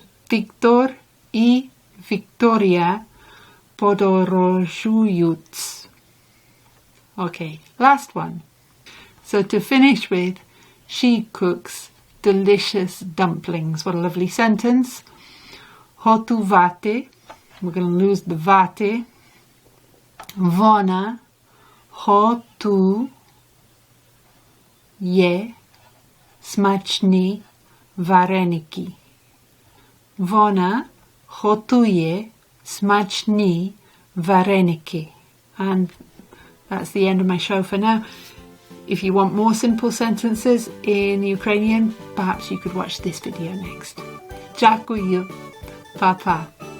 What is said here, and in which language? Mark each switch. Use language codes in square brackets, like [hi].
[uk] Victor I Victoria podorožuють. [en] Okay, last one. So to finish with, she cooks delicious dumplings. What a lovely sentence. Готувати. We're going to lose the vate. [uk] Вона готує смачні вареники. Вона готує смачні вареники. [en] And that's the end of my show for now. If you want more simple sentences in Ukrainian, perhaps you could watch this video next. [uk] Дякую. Па-па.